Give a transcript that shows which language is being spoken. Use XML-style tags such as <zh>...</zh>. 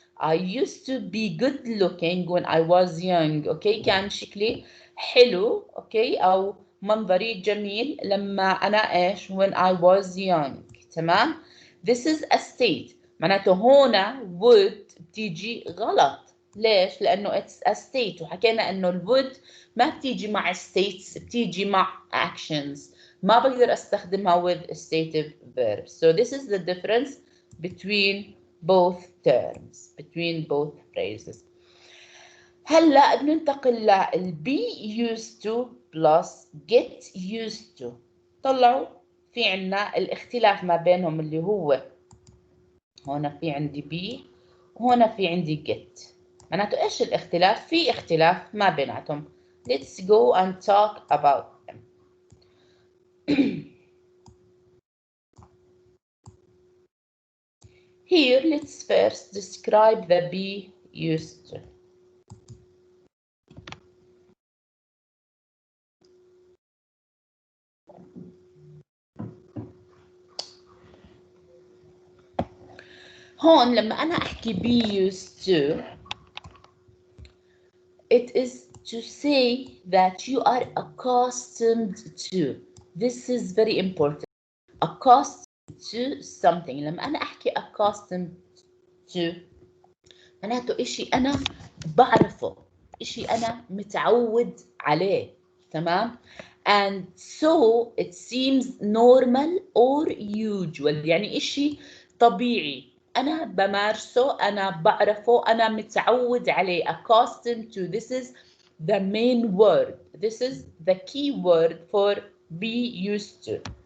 <en>I used to be good looking when I was young okay</en> <ar>كان شكلي حلو</ar> <en>okay</en> <ar>أو منظري جميل لما أنا إيش</ar> <en>when I was young تمام this is a state معناته هنا would بتيجي غلط ليش؟ لأنه it's a state</en> <ar>وحكينا إنه الwould ما بتيجي مع</ar> <en>states بتيجي مع actions</en> <ar>ما بقدر أستخدمها</ar> <en>with stative verbs. So this is the difference between both terms, between both phrases.</en> <ar>هلا بننتقل لل be used to plus get used to. طلعوا في عنا الاختلاف ما بينهم اللي هو هنا في عندي be وهنا في عندي get. معناته إيش الاختلاف؟ في اختلاف ما بيناتهم.</ar> <en>Let's go and talk about them. Here, let's first describe the be used to.</en> <ar>هون لما أنا أحكي</ar> <en>be used to it is to say that you are accustomed to. This is very important. Accustomed to something. لما أنا أحكي accustomed to</en> <ar>معناته إشي أنا بعرفه إشي أنا متعود عليه تمام</ar> <en>and so it seems normal or usual</en> <ar>يعني إشي طبيعي أنا بمارسه أنا بعرفه أنا متعود عليه</ar> <en>accustomed to this is the main word this is the key word for be used to</en>